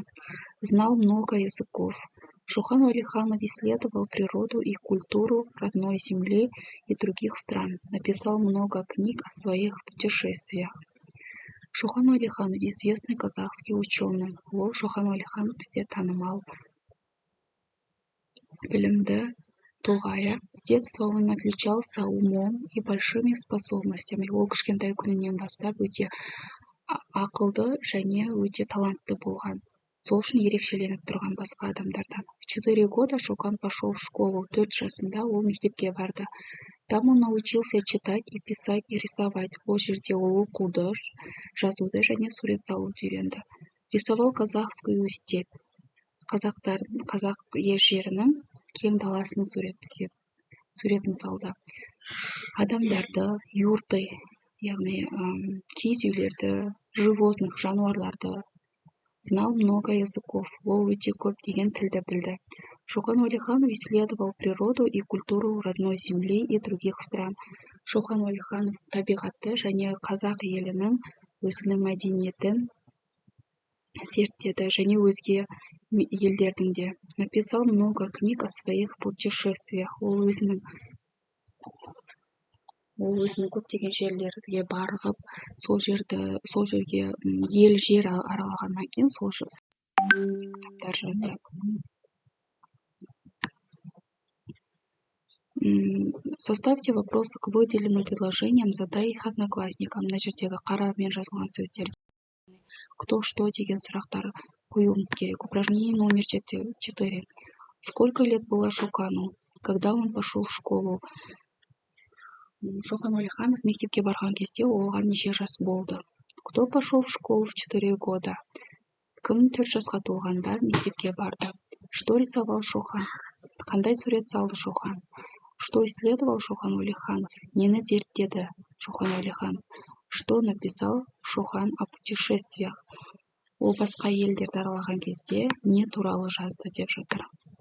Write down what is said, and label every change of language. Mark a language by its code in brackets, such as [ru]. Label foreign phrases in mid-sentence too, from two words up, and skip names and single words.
[ru] Знал много языков. Шохан Уәлиханов исследовал природу и культуру родной земли и других стран. Написал много книг о своих путешествиях. Шохан Уәлиханов — известный казахский ученый. [kk] Ол Шохан Уәлиханов бізде танымал білімді тұлға. [ru] С детства он отличался умом и большими способностями. [kk] Ол кішкентай күнінен бастап өте ақылды және өте талантты болған. Сол үшін ерекшеленіп тұрған басқа адамдардан. [ru] В 4 года Шокан пошел в школу. [kk] 4 жасында ол мектепке барды. [ru] Там он научился читать и писать и рисовать. [kk] Ол жерде ол оқуды, жазуды және сурет салуды үйренді. [ru] Рисовал казахскую степь. [kk] Қазақ жерінің кең даласын суретін салды. Адамдарды, юрты, яғни киіз үйлерді, животных, жануарларды. [ru] Знал много языков, [kk] ол өте көп деген тілді білді. [ru] Шоқан Уәлиханов исследовал природу и культуру родной земли и других стран. [kk] Шоқан Уәлиханов табиғатты және қазақ елінің өзінің мәдениетін зерттеді және өзге елдердің де. [ru] Написал много книг о своих путешествиях. [kk] Ол өзінің көптеген жерлерге барып, сол жерге ел жер аралағаннан кейін сол кітаптар жазды. [ru] Составьте вопросы к выделенным предложениям, задай их одноклассникам. [kk] Мына жердегі қарамен жазылған сөздер. [ru] Кто, что [kk] деген сұрақтар қоюымыз керек. [ru] Упражнение номер 4. Сколько лет было Шокану? Когда он пошел в школу? [kk] Шоқан Уәлиханов мектепке барған кезде оған неше жас болды? [ru] Кто пошел в школу в 4 года? [kk] Кім 4 жасқа толғанда мектепке барды? [ru] Что рисовал Шохан? [kk] Қандай сурет салды Шохан? [ru] Что исследовал [kk] Шоқан Уәлиханов? Нені зерттеді Шоқан Уәлиханов? [ru] Что написал Шохан о путешествиях? [kk] Ол басқа елдерді аралаған кезде не туралы жазды деп жатыр.